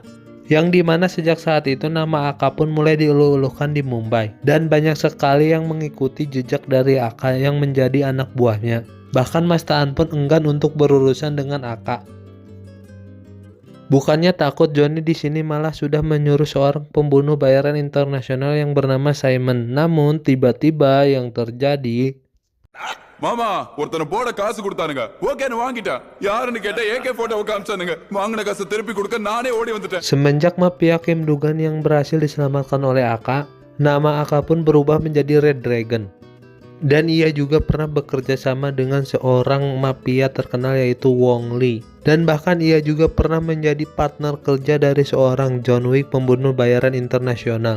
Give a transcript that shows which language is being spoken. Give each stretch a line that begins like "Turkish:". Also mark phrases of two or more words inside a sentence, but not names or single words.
Indonesian: Yang dimana sejak saat itu nama Aka pun mulai diuluh-uluhkan di Mumbai, dan banyak sekali yang mengikuti jejak dari Aka yang menjadi anak buahnya. Bahkan Mas Taan pun enggan untuk berurusan dengan Aka. Bukannya takut, Johnny di sini malah sudah menyuruh seorang pembunuh bayaran internasional yang bernama Simon. Namun tiba-tiba yang terjadi,
Tamil: மாமா ஒருத்தனை போட காசு கொடுத்தானுங்க ஓகேன்னு வாங்கிட்டான் யாருன்னு கேட்டா ஏகே போட்டோவை காமிச்சானுங்க வாங்கின காசு திருப்பி கொடுக்க நானே ஓடி வந்துட்டேன்.
Indonesian: Semenjak mafia Kim Dugan yang berhasil diselamatkan oleh Aka, nama Aka pun berubah menjadi Red Dragon. Dan ia juga pernah bekerja sama dengan seorang mafia terkenal yaitu Wong Lee. Dan bahkan ia juga pernah menjadi partner kerja dari seorang John Wick pembunuh bayaran internasional.